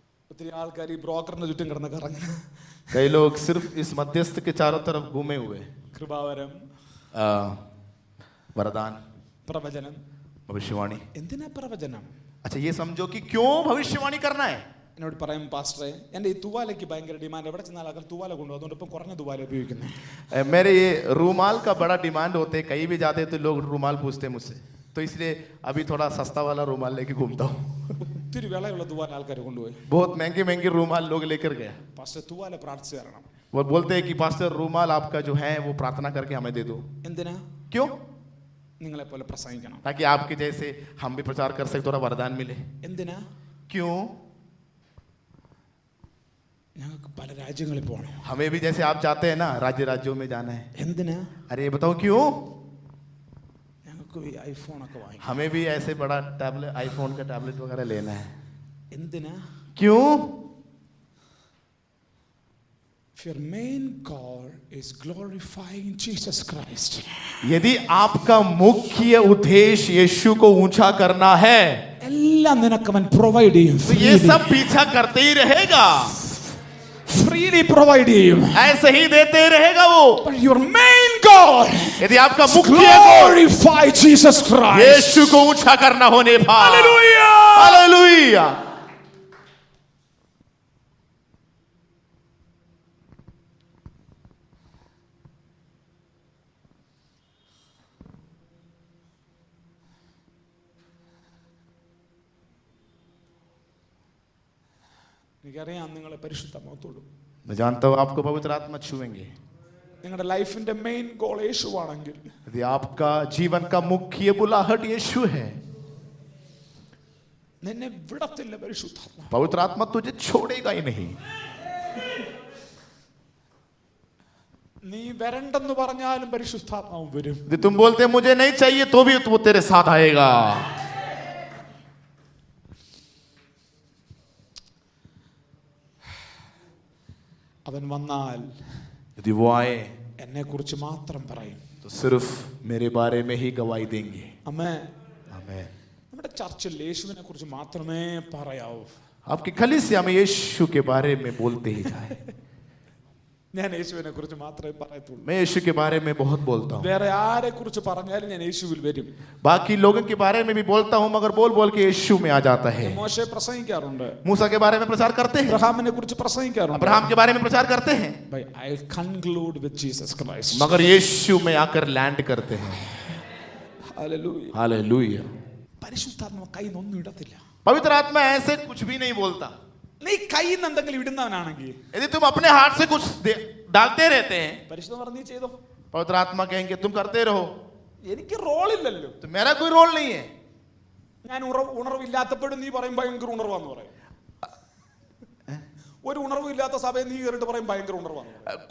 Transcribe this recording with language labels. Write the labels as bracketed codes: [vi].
[ml] ഒത്തിരി ആൾക്കാർ ഈ ബ്രോക്കറിന് ചുറ്റും കിടന്ന് കറങ്ങുന്നു. [hi] कई लोग सिर्फ इस मध्यस्थ के चारों तरफ घूमे हुए, [ml] കൃപാവരം, [hi] वरदान, [ml] പ്രവചനം. [hi] भविष्यवाणी। [ml] എന്തിനാ പ്രവചനം? [hi] अच्छा, ये समझो कि क्यों भविष्यवाणी करना है। [ml] എന്നോട് പറയും, പാസ്റ്ററെ എൻ്റെ ഈ തുവാലയ്ക്ക് ഭയങ്കര ഡിമാൻഡ്, എവിടെ ചെന്നാൽ ആൾക്കാർ തുവാല കൊണ്ടുപോകും, അതുകൊണ്ട് ഇപ്പം കുറഞ്ഞ തുവാല ഉപയോഗിക്കുന്നത്. [hi] मेरे ये रूमाल का बड़ा डिमांड होते हैं, कहीं भी जाते तो लोग रूमाल पूछते हैं मुझसे, तो इसलिए अभी थोड़ा सस्ता वाला रूमाल लेके घूमता हूँ। [ml] ഒത്തിരി വിളയുള്ള തുവാല ആൾക്കാർ കൊണ്ടുപോയി. [hi] बहुत महंगे महंगे रूमाल लोग लेकर गए। [ml] പാസ്റ്റർ തുവാല പ്രാർത്ഥിച്ചു തരണം. [hi] वो बोलते हैं कि पास्टर रूमाल आपका जो है वो प्रार्थना करके हमें दे दो। [ml] എന്തിനാ? [hi] क्यों? [ml] നിങ്ങളെ പോലെ പ്രസംഗിക്കണം. [hi] ताकि आपके जैसे हम भी प्रचार कर सके, थोड़ा वरदान मिले। [ml] എന്തിനാ? [hi] क्यों? [ml] ഞങ്ങൾക്ക് പല രാജ്യങ്ങളിൽ പോകണം. [hi] हमें भी जैसे आप चाहते हैं ना, राज्यों में जाना है। [ml] എന്തിനാ? [hi] अरे ये बताओ क्यों? [ml] ഞങ്ങൾക്ക് ഈ ഐഫോണൊക്കെ വാങ്ങിക്കണം. [hi] हमें भी ऐसे बड़ा टैबलेट, आईफोन का टैबलेट वगैरह लेना है। [ml] എന്തിനാ? [hi] क्यों? [en] If your main goal is glorifying Jesus Christ, [hi] यदि आपका मुख्य उद्देश्य यीशु को ऊंचा करना है, [ml] എല്ലാം നിനക്ക് അവൻ പ്രൊവൈഡ് ചെയ്യും. [hi] तो ये सब पीछा करते ही रहेगा, [ml] ഫ്രീലി പ്രൊവൈഡ് ചെയ്യും. [hi] ऐसे ही देते ही रहेगा वो। [en] But your main goal, [hi] यदि आपका मुख्य गोल [en] glorify Jesus Christ. [hi] यीशु को ऊंचा करना होने पर, [en] Hallelujah! [hi] हालेलुया। [ml] എനിക്കറിയാം നിങ്ങളെ പരിശുദ്ധാത്മാവത്തോടും. [hi] मैं जानता हूं आपको पवित्र आत्मा छुएंगे। [ml] നിങ്ങളുടെ ലൈഫിന്റെ മെയിൻ ഗോൾ യേശുവാണെങ്കിൽ, [hi] यदि आपका जीवन का मुख्य बुलाहट यीशु है, [ml] നിന്നെ വിടത്തില്ല പരിശുദ്ധാത്മാവ്. [hi] पवित्र आत्मा तुझे छोड़ेगा ही नहीं। [ml] നീ വരണ്ടെന്ന് പറഞ്ഞാലും പരിശുദ്ധാത്മാവ് വരും. [hi] यदि तुम बोलते मुझे नहीं चाहिए तो भी वो तेरे साथ आएगा। [ml] അവൻ വന്നാൽ [hi] यदि वो आए [ml] എന്നെ കുറിച്ച് മാത്രം പറയും. [hi] तो सिर्फ मेरे बारे में ही गवाही देंगे। [ml] ആമേൻ. [hi] आमीन। [ml] നമ്മുടെ ചർച്ചിൽ യേശുവിനെ കുറിച്ച് മാത്രമേ പറയാവൂ. [hi] आपकी कलीसिया में यीशु के बारे में बोलते ही जाए। [ml] ഞാൻ യേശുവിനെ കുറിച്ച് മാത്രമേ പറയത്തുള്ളൂ. [hi] मैं यीशु के बारे में बहुत बोलता हूँ, [ml] വേറെ ആരെ കുറിച്ച് പറഞ്ഞാലും ഞാൻ യേശുവിൽ വരും. [hi] बाकी लोगों के बारे में भी बोलता हूँ, मगर बोल बोल के यीशु में आ जाता है। [ml] മോശെ പ്രസംഗിക്കാറുണ്ട്, [hi] मूसा के बारे में प्रचार करते हैं, [ml] അബ്രഹാമിനെ കുറിച്ച് പ്രസംഗിക്കാറുണ്ട്. [hi] अब्राहम के बारे में प्रचार करते हैं, [en] But I conclude with Jesus Christ. [hi] मगर यीशु में आकर लैंड करते हैं। [en] Hallelujah. [hi] हालेलुया। [ml] പരിശുദ്ധാത്മാവ് കയ്യിൽ നിന്ന് ഒന്നും ഇടത്തില്ല. [hi] पवित्र आत्मा ऐसे कुछ भी नहीं बोलता। [ml] നീ കയ്യിൽ നിന്ന് എന്തെങ്കിലും ഇടുന്നവനാണെങ്കിൽ, [hi] यदि तुम अपने हाथ से कुछ डालते रहते हैं, [ml] പരിശുദ്ധ പറഞ്ഞ് നീ ചെയ്തോ, [hi] पवित्र आत्मा कहेंगे तुम करते रहो, [ml] എനിക്ക് റോളില്ലല്ലോ. [hi] तो मेरा कोई रोल नहीं है। [ml] ഞാൻ ഉണർവില്ലാത്തപ്പോഴും നീ പറയും ഭയങ്കര ഉണർവാന്ന് പറയും. ഒരു ഉണർവും ഇല്ലാത്ത സഭയിൽ നീ കയറിട്ട് പറയും ഭയങ്കര ഉണർവാന്ന് പറയും.